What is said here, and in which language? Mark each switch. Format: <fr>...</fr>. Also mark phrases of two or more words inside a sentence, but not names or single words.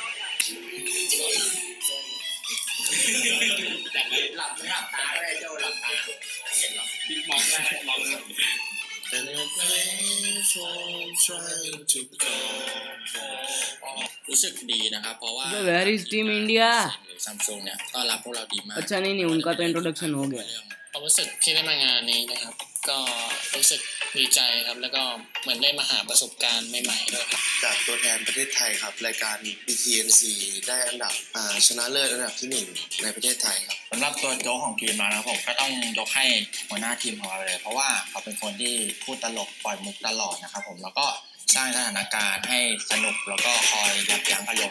<th>หลับตาด้วยเจ้าหลับตาเห็นหรอมองได้มองได้รู้สึกดีนะครับเพราะว่า</th> <en>Where is Team India</en> <th>ซัมซุงเนี่ยต้อนรับพวกเราดีมาก</th> <hi>अच्छा नहीं उनका तो इंट्रोडक्शन हो गया</hi> <th>ความรู้สึกที่ได้มางานนี้นะครับก็รู้สึกดีใจครับแล้วก็เหมือนได้มาหาประสบการณ์ใหม่ๆด้วยครับจากตัวแทนประเทศไทยครับรายการ PTNC ได้อันดับชนะเลิศอันดับที่1ในประเทศไทยครับสำหรับตัวโจ๊กของทีมเรานะครับ ผมก็ต้องยกให้หัวหน้าทีมของเราเลยเพราะว่าเขาเป็นคนที่พูดตลกปล่อยมุกตลอดนะครับผมแล้วก็สร้างสถานการณ์ให้สนุกแล้วก็คอยยับยั้งอารมณ์</th>